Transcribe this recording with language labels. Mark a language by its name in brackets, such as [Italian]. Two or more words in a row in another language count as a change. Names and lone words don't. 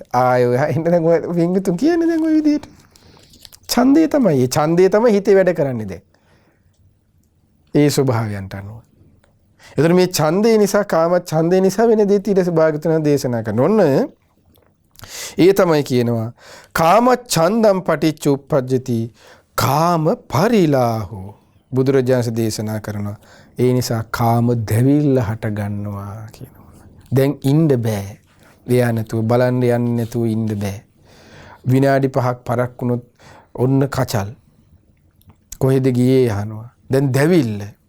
[Sinhala] ආයෝ එන්න දැන් ඔය වින්ගතුන් කියන්නේ දැන් ඔය විදිහට. ඡන්දේ තමයි. ඒ ඡන්දේ තමයි හිතේ වැඩ කරන්නේ දැන්. ඒ ස්වභාවයන්ට අනුව. එතකොට මේ ඡන්දේ නිසා කාම ඡන්දේ නිසා වෙන දේ ඊට භාගතුන දේශනා කරන. ඔන්න ඒ තමයි කියනවා [Pali] කාම ඡන්දම් පටිච්ච උප්පජ්ජති කාම පරිලාහෝ. [Sinhala] බුදුරජාණන් දේශනා කරනවා ඒ නිසා කාම දැවිල්ල හට ගන්නවා කියනවා. දැන් ඉන්න බෑ. එයා නැතුව බලන්න යන්න නැතුව ඉන්න බෑ. විනාඩි 5ක් පරක් වුණොත් ඔන්න කචල්. කොහෙද ගියේ අහනවා. දැන් දැවිල්ල.